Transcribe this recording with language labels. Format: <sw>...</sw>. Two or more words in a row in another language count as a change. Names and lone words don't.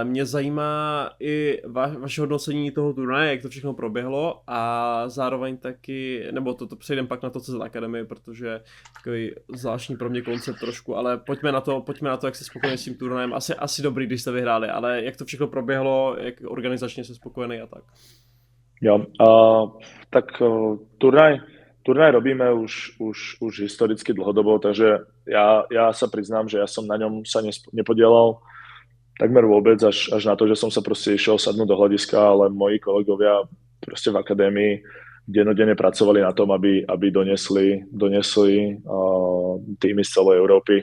<cs>Mě zajímá i vaše hodnocení toho turnaje, jak to všechno proběhlo a zároveň taky, nebo to přejdem pak na to CZ Academy, protože takový zvláštní pro mě koncept trošku, ale pojďme na to, jak jste spokojeni s tím turnajem. Asi dobrý, když jste vyhráli, ale jak to všechno proběhlo, jak organizačně se spokojený a tak.</cs> <sk>Jo, tak turnaj robíme už historicky dlhodobo, takže ja sa priznám, že ja som na ňom sa nepodielal takmer vôbec, až na to, že som sa proste išiel sadnúť do hľadiska, ale moji kolegovia proste v akadémii dennodenne pracovali na tom, aby donesli týmy z celej Európy.</sk>